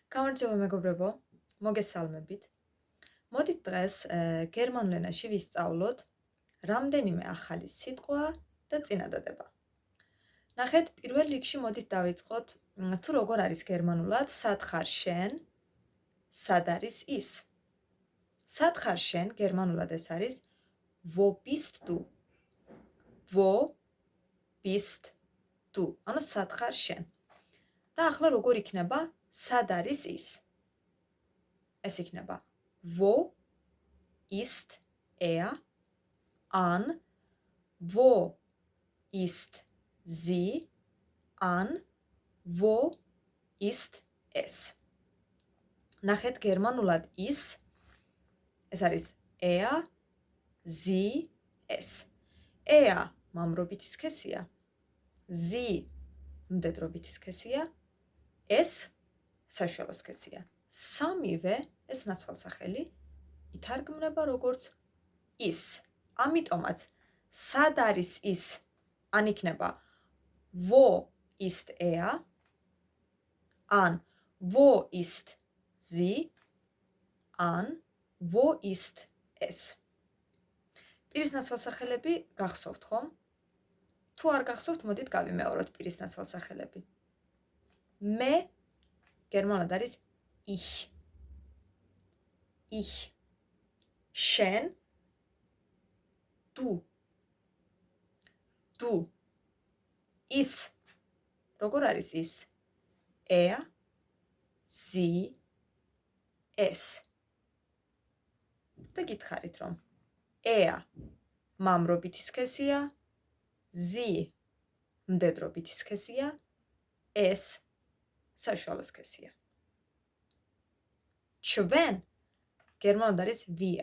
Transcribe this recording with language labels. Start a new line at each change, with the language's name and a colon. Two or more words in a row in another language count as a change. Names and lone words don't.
Georgian: გამარჯობა მეგობრებო, მოგესალმებით. მოდით დღეს გერმანულ ენაში ვისწავლოთ რამდენიმე ახალი სიტყვა და წინადადება. ნახეთ, პირველ რიგში მოდით დავიწყოთ თუ როგორ არის გერმანულად სად ხარ შენ, სად არის ის. სად ხარ შენ გერმანულად ეს არის
German: wo bist du? Wo bist du?
Georgian: ანუ სად ხარ შენ. და ახლა როგორ იქნება სად არის ის? ეს იქნება
German: wo ist er? An wo ist sie? An wo ist es?
Georgian: ნახეთ გერმანულად ის ეს არის
German: er, sie, es.
Georgian: Er მამრობითი სქესია, sie მდედრობითი სქესია, es საშუალო სქესია. სამივე ეს ნაცვალსახელი ითარგმნება როგორც ის. ამიტომაც სად არის ის? ან იქნება
German: wo ist er? An wo ist sie? An wo ist es?
Georgian: პირის ნაცვალსახელები გახსოვთ ხომ? თუ არ გახსოვთ, მოდით გავიმეოროთ პირის ნაცვალსახელები. მე გერმანულად არის ich.
German: Ich. შენ du. Du.
Georgian: ის. როგორ არის ის?
German: Er, sie, es.
Georgian: და გითხარით რომ er მამრობითი სქესია, sie მდედრობითი სქესია, es საშუალო სქესია. ჩვენ გერმანულად არის wir.